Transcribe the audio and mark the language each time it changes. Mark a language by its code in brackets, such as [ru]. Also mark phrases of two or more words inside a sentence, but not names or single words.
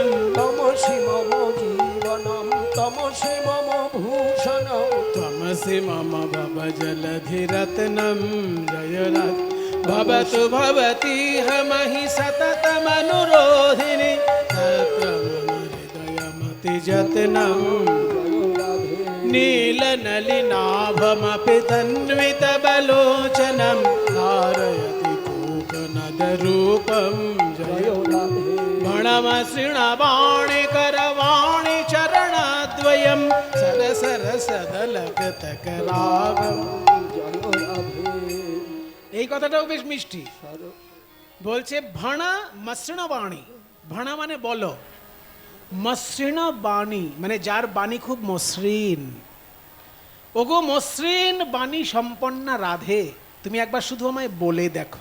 [sa] তমসি মম জীবনম তমসি মম ভূষণম ত্বমসি মম ভব জলধিরত্নম জয় রাধে। ভবতু ভবতীহ মহি সততমনুরোধিনী, তত্র মম হৃদয়মতি যত্নম। জয় রাধে नीलनलिनाभमपि तन्वितबलोचनं धारयति कूकनदरूपं जय জয় রাধে भणमसृणवाणि करवाणि चरणद्वयं सरसरस সদলগতক রাগম। জয় রাধে [bn] এই কথাটাও বেশ মিষ্টি। সর- বলছে [sa] ভাণা মসৃণ বাণী। [bn] ভাণা মানে বলো, মসৃণ বাণী মানে যার বাণী খুব মসৃণ। ওগো মসৃণ বাণী সম্পন্না রাধে, তুমি একবার শুধু আমায় বলে দেখো।